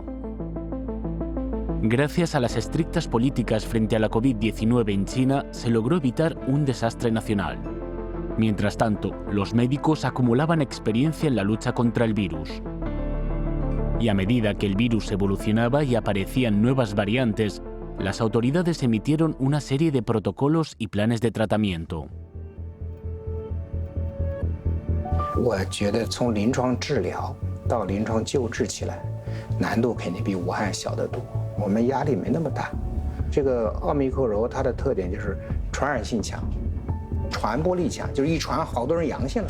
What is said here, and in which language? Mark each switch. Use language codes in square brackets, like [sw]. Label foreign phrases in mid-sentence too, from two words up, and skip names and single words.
[es] Gracias a las estrictas políticas frente a la COVID-19 en China, se logró evitar un desastre nacional. Mientras tanto, los médicos acumulaban experiencia en la lucha contra el virus. Y a medida que el virus evolucionaba y aparecían nuevas variantes, las autoridades emitieron una serie de protocolos y planes de tratamiento. [zh] 我觉得从临床治疗到临床救治起来，难度肯定比武汉小得多。我们压力没那么大。这个奥密克戎它的特点就是传染性强。传播力强，就是一传好多人阳性了。